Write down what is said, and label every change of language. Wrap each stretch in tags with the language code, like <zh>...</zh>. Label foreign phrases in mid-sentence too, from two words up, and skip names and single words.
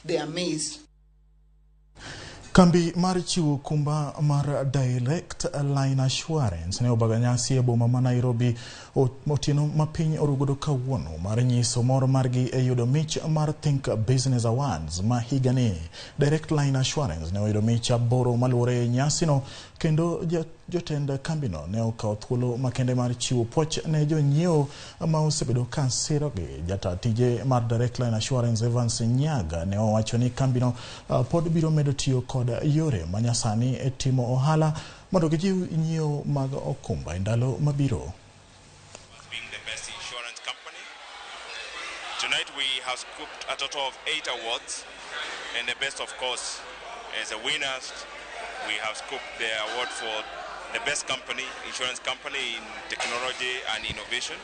<en>they are amazed.</en> <luo>Kambi mar chiwo Okumba mar Directline Assurance ne obaganyasi e boma ma Nairobi otieno mapiny orugodo kawuono mar nyiso mor margi e yudo mich mar Think Business Awards ma higani. Directline Assurance ne oyudo mich aboro maluwore e nyasino, kendo jotend kambino ne okawo thuolo makende mar chiwo puoch ne jonyiewo ma osebedo ka sirogi. Jata tije mar Directline Assurance Evans Nyaga ne owacho ni kambino pod biro medo tiyo kod yore manyasani e timo ohala mondo gijiw nyiewo mag Okumba e ndalo mabiro.</luo> <en>Being the best insurance company, tonight we have scooped a total of 8 awards, and the best, of course, as a winners, we have scooped the award for the best company, insurance company in technology and innovation.</en>